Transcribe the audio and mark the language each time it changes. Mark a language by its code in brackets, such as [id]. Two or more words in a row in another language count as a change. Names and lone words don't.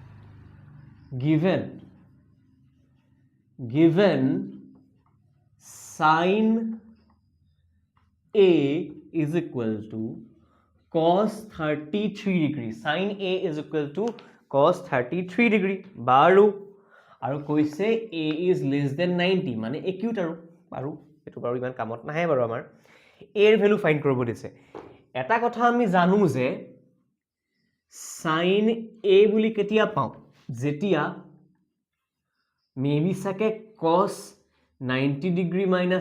[en] given sin A is equal to cos 33 degree. Sin A is equal to cos 33 degree. [as] Baru. আৰু কৈছে [en] A is less than 90 [as] মানে acute আৰু বাৰু এটো বাৰু ইমান কামত নাহে বাৰু আমাৰ A এর [en] value find [as] কৰিব দিছে এটা কথা আমি জানো যে [en] sin A [as] বুলি কেতিয়া পাও যেতিয়া মেবি সাকে [en] cos 90 degree minus